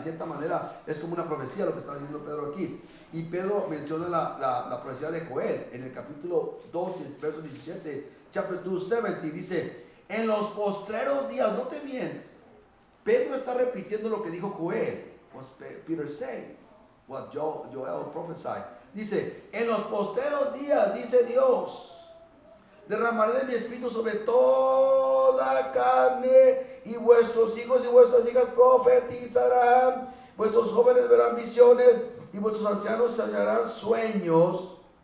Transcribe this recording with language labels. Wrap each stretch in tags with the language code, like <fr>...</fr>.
<es>En cierta manera es como una profecía lo que está diciendo Pedro aquí. Y Pedro menciona la profecía de Joel en el capítulo 2, verso 17,</es> <en>chapter 2, 70,</en> <es>dice, en los postreros días, note bien, Pedro está repitiendo lo que dijo Joel.</es> <en>What Peter said, what Joel prophesied.</en> <es>Dice, en los postreros días, dice Dios, derramaré de mi espíritu sobre toda carne, y vuestros hijos y vuestras hijas profetizarán, vuestros jóvenes verán visiones, y vuestros ancianos soñarán sueños.</es>